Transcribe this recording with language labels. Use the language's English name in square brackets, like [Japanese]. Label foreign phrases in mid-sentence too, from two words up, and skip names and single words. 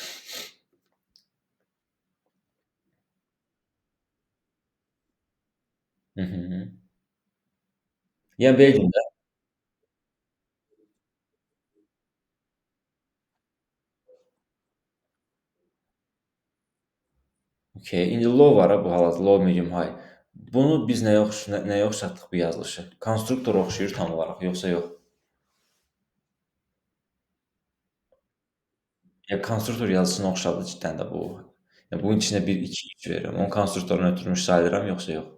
[Azerbaijani] Yəni belə deyim də. Okay, indi low var bu hal-hazırda, low, medium, high. Bunu biz nəyə oxşatdıq bu yazılışı? Konstruktora oxşayır tam olaraq, yoxsa yox? Ya konstruktor yazısına oxşadı cidden də bu. Ya bunun içində 1, 2, 3 verirəm. Onu konstruktoruna ötürmüş sayılıram, yoxsa yox?